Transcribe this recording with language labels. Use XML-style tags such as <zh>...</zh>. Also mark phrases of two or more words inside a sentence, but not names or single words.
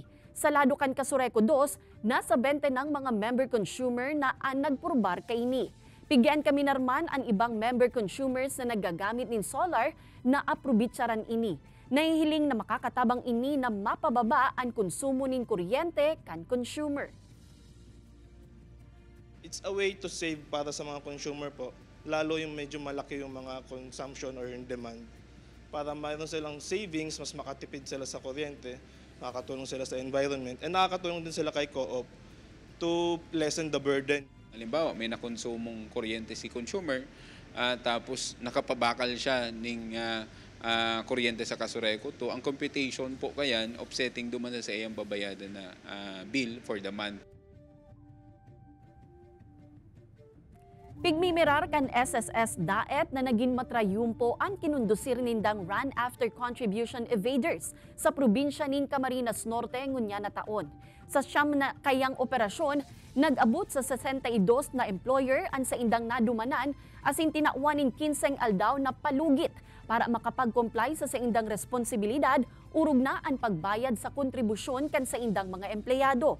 <bik>Sa lado kan Kasureco 2, nasa 20 ng mga member consumer na ang nagpurbar kaini. Pigyan kami narman ang ibang member consumers na nagagamit ng solar na aprobitsaran ini. Nahihiling na makakatabang ini na mapababa ang konsumo ng kuryente kan consumer.</bik> <en>It's a way to save</en> <tl>para sa mga consumer po, lalo yung medyo malaki yung mga consumption or yung demand. Para mayroon silang savings, mas makatipid sila sa kuryente, makakatulong sila sa environment, and nakakatulong din sila kay co-op</tl> <en>to lessen the burden.</en> <tl>Halimbawa, may nakonsumong kuryente si consumer, tapos nakapabakal siya ng kuryente sa Kasureco to, ang computation po kayan, offsetting duman sa iyang babayadan na</tl> <en>bill for the month.</en> <bik>Pigmimirar kan SSS Daet na naging matrayumpo ang kinundusir nindang</bik> <en>run after contribution evaders</en> <bik>sa probinsya nin Camarines Norte ngunya na taon. Sa siyam na kayang operasyon, nag-abot sa 62 na employer ang sa indang nadumanan asin tinawaning 15 aldaw na palugit para makapag-comply sa indang responsibilidad urog na ang pagbayad sa kontribusyon kan sa indang mga empleyado.</bik>